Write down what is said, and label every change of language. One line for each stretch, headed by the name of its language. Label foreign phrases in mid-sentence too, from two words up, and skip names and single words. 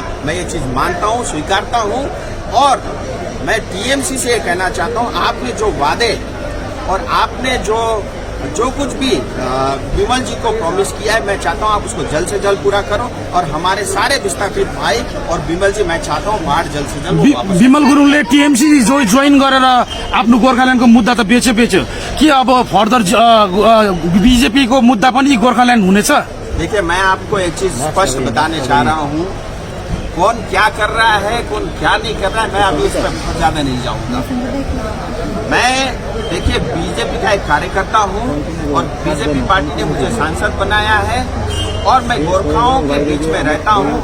Hindi: मैं ये चीज मानता हूँ, स्वीकारता हूँ, और मैं टीएमसी से ये कहना चाहता हूँ, आपने जो वादे और आपने जो कुछ भी विमल जी को प्रॉमिस किया है, मैं चाहता हूं आप उसको जल्द से जल्द पूरा करो। और हमारे सारे विस्थापित भाई और विमल जी, मैं चाहता हूं बाहर जल्द से जल्द
Nepali: विमल गुरुङले टीएमसी जोइन गरेर आफ्नो गोर्खाल्यान्डको मुद्दा त बेच्यो कि अब फर्दर बीजेपी को मुद्दा पनि गोर्खाल्यान्ड हुनेछ?
Hindi: देखिए, मैं आपको एक चीज स्पष्ट बताने चाह रहा हूँ, कौन क्या कर रहा है, कौन क्या नहीं कर रहा है, मैं अभी उस पर बहुत ज्यादा नहीं जाऊंगा। मैं देखिए बीजेपी का एक कार्यकर्ता हूं और बीजेपी पार्टी ने मुझे सांसद बनाया है और मैं गोरखाओं के बीच में रहता हूं।